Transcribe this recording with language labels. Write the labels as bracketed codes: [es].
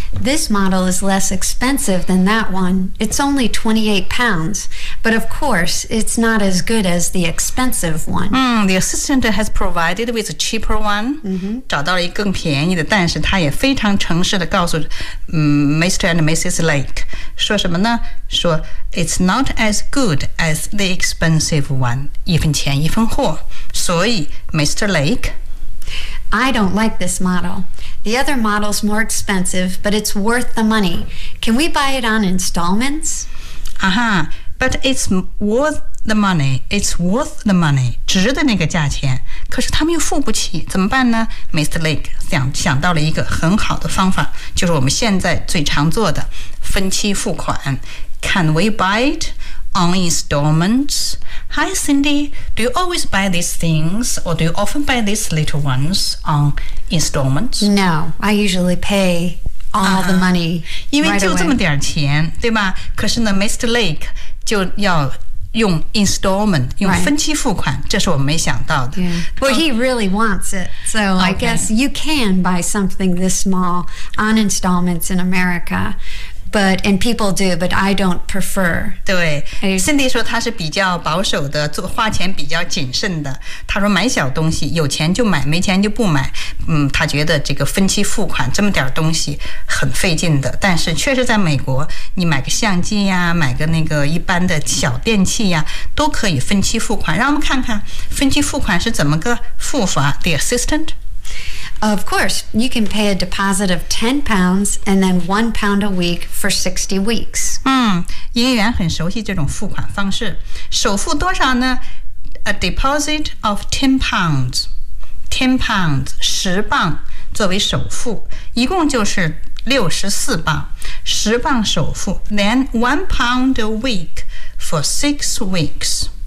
[en] This model is less expensive than that one. It's only £28, but of course it's not as good as the expensive one. The assistant has provided with a cheaper one,、mm-hmm. [zh] 找到了一个更便宜的，但是他也非常诚实地告诉、Mr. and Mrs. Lake, 说什么呢？ [en] 说It's not as good as the expensive one. [zh] 一分钱一分货。所以 Mr. Lake? [en] I don't like this model. The other model's more expensive, but it's worth the money. Can we buy it on installments? But it's worth the money. It's worth the money. [zh] 值得那个价钱。可是他们又付不起。怎么办呢？Mr. Lake 想到了一个很好的方法，就是我们现在最常做的分期付款。 [en] Can we buy it on installments? Hi, Cindy. Do you always buy these things or do you often buy these little ones on installments? No, I usually pay all the money right away. [zh] 因为就这么点钱，对吧？可是呢 Mr. Lake 就要用 installment, 用分期付款、right. 这是我没想到的。 [en] Yeah. Well, he really wants it. So、okay. I guess you can buy something this small on installments in America. But, and people do, but I don't prefer. [zh] 对 ,Cindy 说她是比较保守的，做花钱比较谨慎的。她说买小东西，有钱就买，没钱就不买。她觉得这个分期付款这么点东西很费劲的。但是确实在美国，你买个相机呀，买个那个一般的小电器呀，都可以分期付款。让我们看看分期付款是怎么个付法 , [en] the assistant? Of course, you can pay a deposit of £10 and then £1 a week for 60 weeks. [zh] 营业员很熟悉这种付款方式。首付多少呢？ [en] A deposit of £10. [zh] £10, 10磅作为首付。一共就是64磅。10磅首付。 [en] Then £1 a week for 6 weeks.